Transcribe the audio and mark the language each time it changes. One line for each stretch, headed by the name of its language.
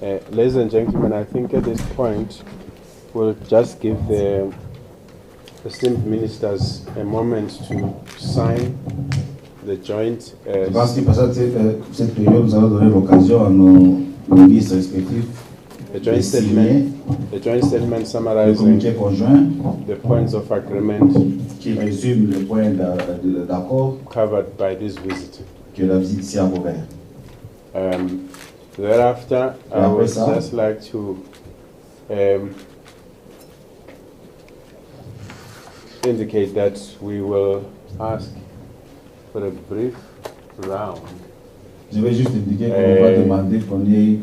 English: Ladies and gentlemen, I think at this point we'll just give the esteemed ministers a moment to sign the joint.
French: Je pense que passé cette période, nous allons donner l'occasion à nos ministres respectifs
English: the joint statement summarizing the points of agreement
French: qui résume les points d'accord
English: covered by this visit.
French: Que la visite ici a couvert.
English: Thereafter, I would just like to indicate that we will ask for a brief round.
French: Je vais juste indiquer qu'on va demander qu'on ait